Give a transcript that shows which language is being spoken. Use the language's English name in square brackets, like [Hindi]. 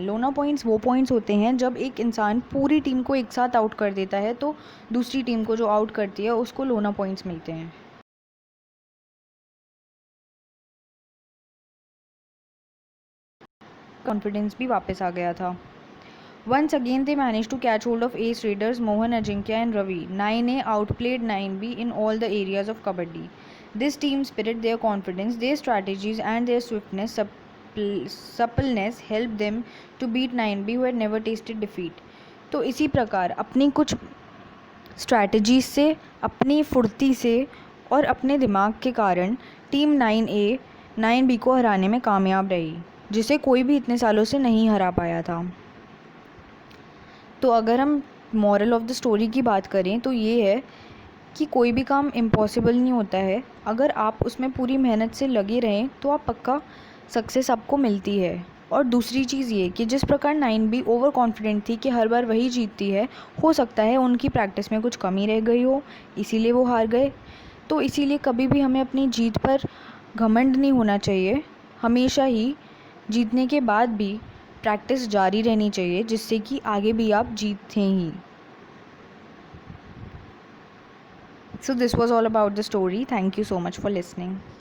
[Hindi] लोना पॉइंट्स वो पॉइंट्स होते हैं जब एक इंसान पूरी टीम को एक साथ आउट कर देता है, तो दूसरी टीम को जो आउट करती है उसको लोना पॉइंट्स मिलते हैं। कॉन्फिडेंस भी वापस आ गया था। [English] Once again they managed to catch hold of ace raiders Mohan, Ajinkya and Ravi. 9A outplayed 9B in all the areas of kabaddi. This team spirit, their confidence, their strategies and their swiftness, suppleness helped them to beat 9B who had never tasted defeat. [Hindi] तो इसी प्रकार अपनी कुछ strategies से, अपनी फुर्ती से और अपने दिमाग के कारण टीम 9A 9B को हराने में कामयाब रही, जिसे कोई भी इतने सालों से नहीं हरा पाया था। तो अगर हम [English] moral of the story [Hindi] की बात करें तो ये है कि कोई भी काम इम्पॉसिबल नहीं होता है। अगर आप उसमें पूरी मेहनत से लगे रहें तो आप पक्का सक्सेस आपको मिलती है। और दूसरी चीज़ ये कि जिस प्रकार 9B ओवर कॉन्फिडेंट थी कि हर बार वही जीतती है, हो सकता है उनकी प्रैक्टिस में कुछ कमी रह गई हो, इसीलिए वो हार गए। तो इसीलिए कभी भी हमें अपनी जीत पर घमंड नहीं होना चाहिए। हमेशा ही जीतने के बाद भी प्रैक्टिस जारी रहनी चाहिए, जिससे कि आगे भी आप जीतें ही। [English] So this was all about the story. Thank you so much for listening.